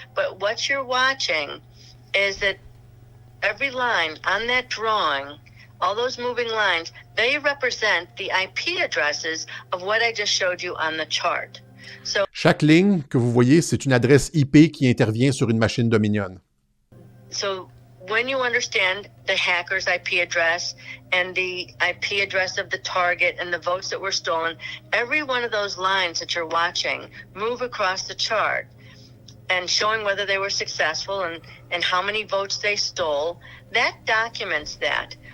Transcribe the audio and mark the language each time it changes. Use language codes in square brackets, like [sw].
[en] But what you're watching is that every line on that drawing, all those moving lines, they represent the IP addresses of what I just showed you on the chart. So, [fr] chaque ligne que vous voyez, c'est une adresse IP qui intervient sur une machine Dominion. [en] So when you understand the hacker's IP address and the IP address of the target and the votes that were stolen, every one of those lines that you're watching move across the chart and showing whether they were successful and how many votes they stole, that documents that.